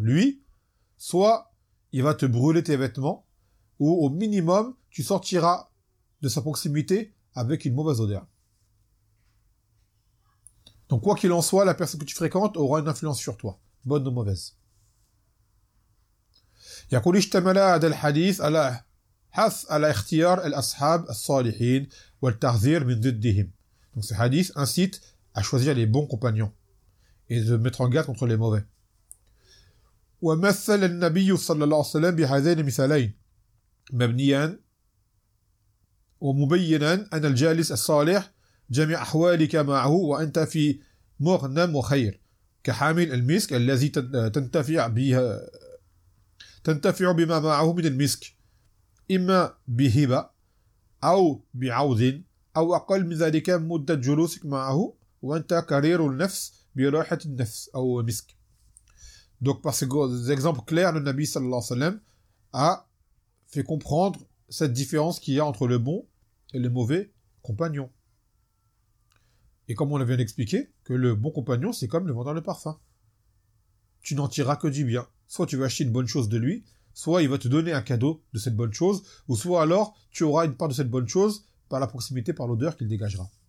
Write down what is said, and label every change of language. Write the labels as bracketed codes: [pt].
[fr] Lui, soit il va te brûler tes vêtements, ou au minimum, tu sortiras de sa proximité avec une mauvaise odeur. Donc, quoi qu'il en soit, la personne que tu fréquentes aura une influence sur toi, bonne ou mauvaise. [ar] يقول اشتمل هذا الحديث على حث على اختيار الأصحاب الصالحين والتحذير من ضدهم. [fr] Donc ce hadith incite à choisir les bons compagnons et de mettre en garde contre les mauvais. [ar] ومثل النبي صلى الله عليه وسلم بهذين المثالين مبنيا ومبينا أن الجالس الصالح جميع أحوالك معه وأنت في مغنم وخير كحامل المسك الذي تنتفع بها تنتفع بما معه من المسك إما بهبة أو بعوض أو أقل من ذلك مدة جلوسك معه وأنت كرير النفس برائحة النفس أو مسك. [fr] Donc par ces exemples clairs, le Nabi sallallahu alayhi wa sallam a fait comprendre cette différence qu'il y a entre le bon et le mauvais compagnon. Et comme on l'a bien expliqué, que le bon compagnon, c'est comme le vendeur de parfum. Tu n'en tireras que du bien. Soit tu vas acheter une bonne chose de lui, soit il va te donner un cadeau de cette bonne chose, ou soit alors tu auras une part de cette bonne chose par la proximité, par l'odeur qu'il dégagera.